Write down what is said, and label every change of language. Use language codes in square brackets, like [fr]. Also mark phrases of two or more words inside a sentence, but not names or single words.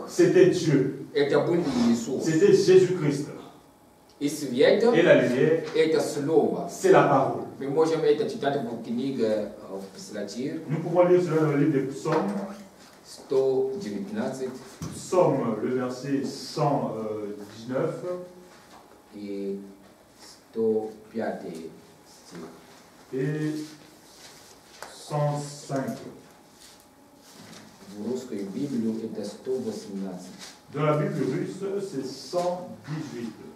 [fr] C'était Dieu. [ru] Это был Иисус. [fr] C'était Jésus-Christ. [ru] И свет, [fr] et la lumière, [ru] это слово. [fr] C'est la parole. [ru] Мы можем это читать в книге Псалтирь. [fr] Nous pouvons lire cela dans le livre des Psaumes. 119. Psaume, le verset 119. [ru] И 105 стих. [fr] Et 105. [ru] В русской Библии это 118. [fr] Dans la Bible russe, c'est 118.